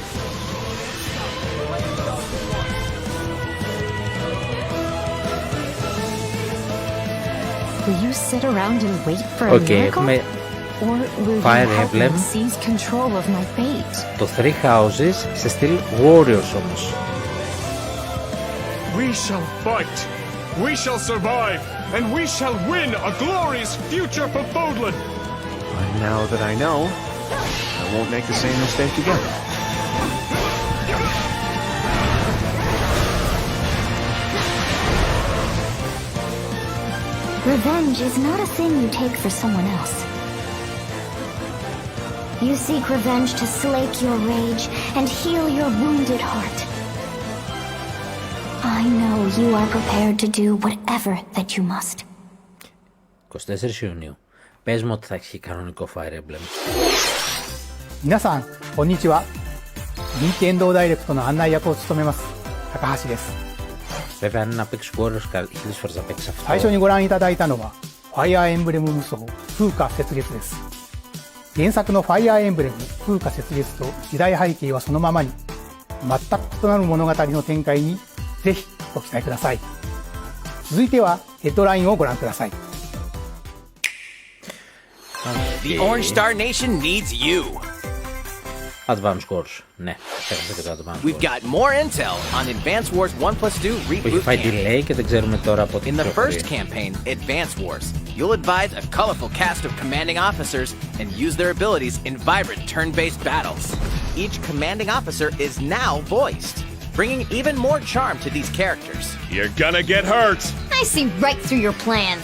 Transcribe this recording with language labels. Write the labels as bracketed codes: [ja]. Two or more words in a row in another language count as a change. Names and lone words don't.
[en] Will you sit around and wait for a Okay, miracle? Or will Fire you help me Emblem. seize control of my fate? [el] Το Three Houses σε στυλ Warriors όμως. [en] We shall fight. We shall survive. And we shall win a glorious future for Fodland. And now that I know, I won't make the same mistake again. Revenge is not a thing you take for someone else. You seek revenge to slake your rage and heal your wounded heart. I I know you are prepared to do whatever that you must. [el] 24 Ιουνίου. Πες μου ότι θα έχει κανονικό Fire Emblem. [ja] 皆さんこんにちは。任天堂ダイレクトの案内役を務めます高橋です。 [el] Βέβαια, αν είναι να παίξει Warriors, 1000 φορές να παίξει αυτό. [ja] 最初にご覧いただいたのはファイアーエンブレム無双風化雪月です。原作のファイアーエンブレム風化雪月と時代背景はそのままに、全く異なる物語の展開にぜひご期待ください。続いてはヘッドラインをご覧ください。 [en] The Orange Star Nation needs you. Advance Wars. [el] Ναι, ξέχασα και το Advance [en] We've Wars. got more intel on Advance Wars 1+2 [el] Που έχει [en] Reboot [el] φάει [en] Camp. [el] delay και δεν ξέρουμε τώρα από τι [en] In the [el] κυκλοφορεί. [en] first campaign, Advance Wars, you'll advise a colorful cast of commanding officers and use their abilities in vibrant turn-based battles. Each commanding officer is now voiced, bringing even more charm to these characters. You're gonna get hurt! I see right through your plans.